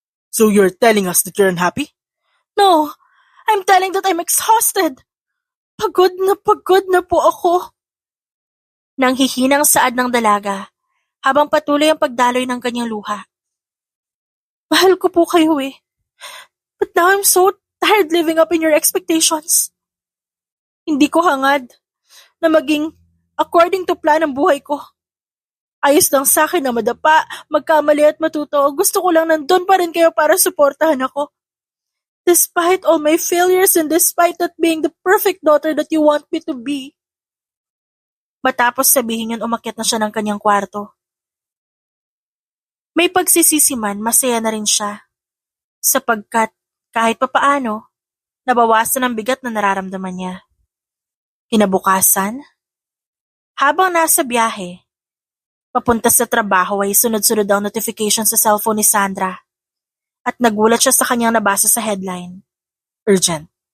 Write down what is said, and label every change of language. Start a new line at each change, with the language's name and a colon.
English: So you're telling us that you're unhappy? No, I'm telling that I'm exhausted.
Filipino: Pagod na po ako. Nang hihinang saad ng dalaga, habang patuloy ang pagdaloy ng kanyang luha. Mahal ko po kayo eh.
English: But now I'm so tired living up in your expectations.
Filipino: Hindi ko hangad na maging
English: according to plan
Filipino: ang buhay ko. Ayos lang sa akin na madapa, magkamali at matuto. Gusto ko lang nandun pa rin kayo para suportahan ako.
English: Despite all my failures and despite not being the perfect daughter that you want me to be.
Filipino: Matapos sabihin yun, umakyat na siya ng kanyang kwarto. May pagsisisi man, masaya na rin siya. Sapagkat kahit papaano, nabawasan ang bigat na nararamdaman niya. Kinabukasan, habang nasa biyahe, papunta sa trabaho ay sunod-sunod ang notification sa cellphone ni Sandra at nagulat siya sa kanyang nabasa sa headline. Urgent.